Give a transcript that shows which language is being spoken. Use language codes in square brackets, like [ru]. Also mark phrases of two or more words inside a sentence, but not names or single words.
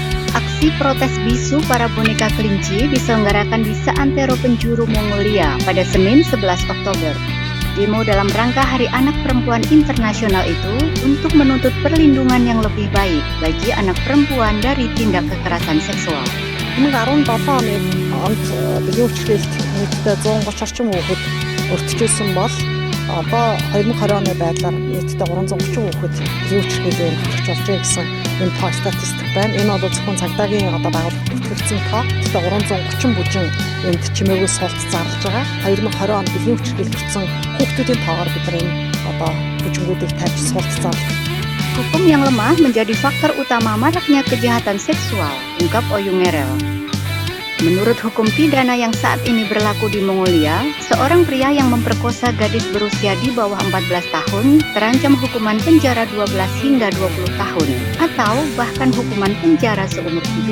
[id] Aksi protes bisu para boneka kelinci diselenggarakan di seantero penjuru Mongolia pada Senin 11 Oktober. Demo dalam rangka Hari Anak Perempuan Internasional itu untuk menuntut perlindungan yang lebih baik bagi anak perempuan dari tindak kekerasan seksual. [mn] 2017 онд биеийн хүчирхийлэлт нийтдээ 130 орчим хүүхэд өртөжүүлсэн бол одоо 2020 оны байдлаар нийтдээ 330 хүүхэд биеийн хүчирхийлэлээр харж болжээ гэсэн энэ тоо статистик байна. Энэ бол зөвхөн цагдаагийн байгууллагад бүртгэгдсэн тоо. Тэгэхээр 330 бүжин энд чимээгүй суулт зарлаж байгаа. 2020 онд биеийн хүчирхийлэгдсэн хүүхдүүдийн тоогоор бид бүжингүүдийг тавьж суулт зарлаж. [id] Hukum yang lemah menjadi faktor utama maraknya kejahatan seksual, ungkap Oyungerel. Menurut hukum pidana yang saat ini berlaku di Mongolia, seorang pria yang memperkosa gadis berusia di bawah 14 tahun terancam hukuman penjara 12 hingga 20 tahun, atau bahkan hukuman penjara seumur hidup.